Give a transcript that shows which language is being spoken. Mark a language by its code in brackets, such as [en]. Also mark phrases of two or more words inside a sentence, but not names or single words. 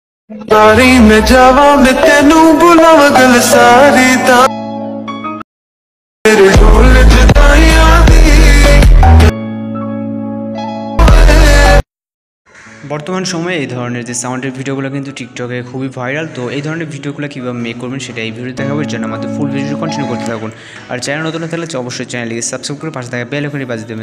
[pa] ਤਾਰੀ ਮੈਂ ਜਾਵਾਂ ਮੈਂ ਤੈਨੂੰ ਬੁਲਾਵਾਂ ਗੱਲ ਸਾਰੀ ਤਾਂ ਤੇਰੇ ਢੋਲ ਜੁਦਾਈਆਂ ਦੀ। [bn] বর্তমান সময়ে এই ধরনের যে সাউন্ডের ভিডিওগুলো কিন্তু টিকটকে খুবই ভাইরাল। তো এই ধরনের ভিডিওগুলো কীভাবে মেক করবেন সেটা এই ভিডিও দেখাবার জন্য আমাদের ফুল ভিডিও কন্টিনিউ করতে থাকুন। আর চ্যানেল নতুন থাকলে অবশ্যই চ্যানেলটিকে সাবস্ক্রাইব করে পাশে থাকা বেল আইকনটি বাজিয়ে দেবেন।